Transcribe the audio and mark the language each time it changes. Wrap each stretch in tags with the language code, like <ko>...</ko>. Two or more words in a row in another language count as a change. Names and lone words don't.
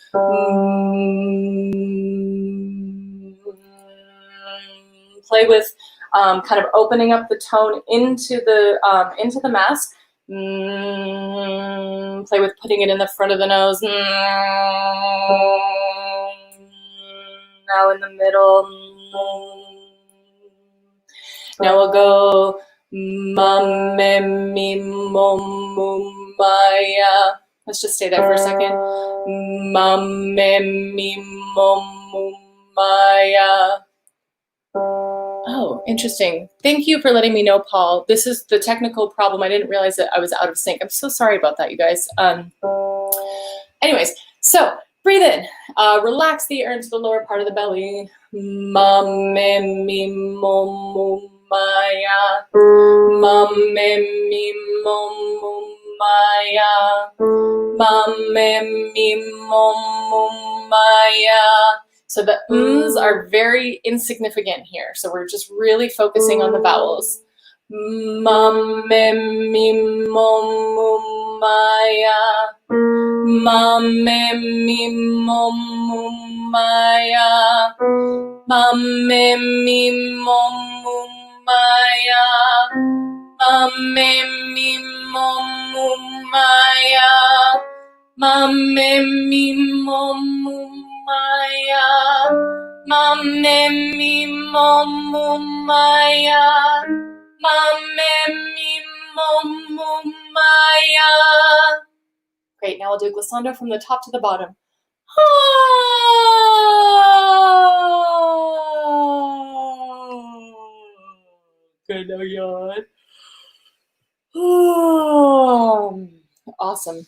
<en>Play with kind of opening up the tone into the mask. Play with putting it in the front of the nose. Now in the middle. Now we'll go ma, me, mi, mo, mu, ma, ya. Let's just stay there for a second. Ma, me, mi, mo, mu, ma, ya. Oh, interesting. Thank you for letting me know, Paul. This is the technical problem. I didn't realize that I was out of sync. I'm so sorry about that, you guys. Anyways, so breathe in. Relax the air into the lower part of the belly. Ma, me, mi, mo, mu, ma, ya. Ma, me, mi, mo, mu, ma, ya. Ma, me, mi, mo, mu, ma, ya. So the ums are very insignificant here. So we're just really focusing on the vowels. Ma, me, mi, mo, mu, ma, ya. Ma, me, mi, mo, mu, ma, ya. Ma, me, mi, mo, mu, ma, ya. Ma, me, mi, mo, mu, ma, ya. Ma, me, mi, mo, mu, ma, ya. Ma, me, mi, mo, mu, ma, ya. Ma, me, mi, mo, mu, ma, ya. Great, now we'll do glissando from the top to the bottom. Good, now yawn. Awesome.</en>